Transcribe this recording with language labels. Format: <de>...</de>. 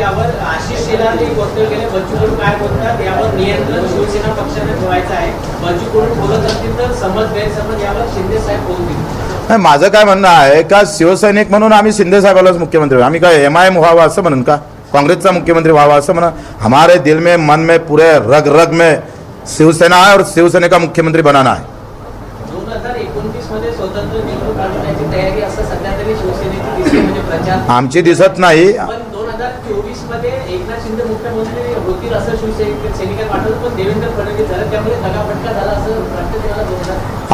<mr>यावर आशिष शेलारने वक्तव्य केले. बच्चू कडू काय बोलतात यावर नियंत्रण शिवसेना पक्षाने ठेवायचं आहे. बच्चू कडू बोलत असतील तर समज गैरसमज यावर शिंदे साहेब बोलतील. माझं काय म्हणणं आहे का शिवसैनिक म्हणून आम्ही शिंदे साहेबालाच मुख्यमंत्री, आम्ही काय MIM व्हावं असं म्हणून का काँग्रेसचा मुख्यमंत्री व्हावा असं म्हणा?</mr> <hi>हमारे दिल में मन में पूरे रग रग में शिवसेना है और शिवसेना का मुख्यमंत्री बनाना है.</hi> <mr>2029 मध्ये स्वतंत्र निवडणूक लढवण्याची तयारी असं सध्या तरी शिवसेनेची दिसते, म्हणजे प्रचार आमची दिसत नाही. पण 2024 मध्ये एकनाथ शिंदे मुख्यमंत्री होतील असं शिवसैनिकांना वाटत, पण देवेंद्र फडणवीस झालं त्यामुळे दगाफटका झाला असं वाटतं तुम्हाला? 2000</mr>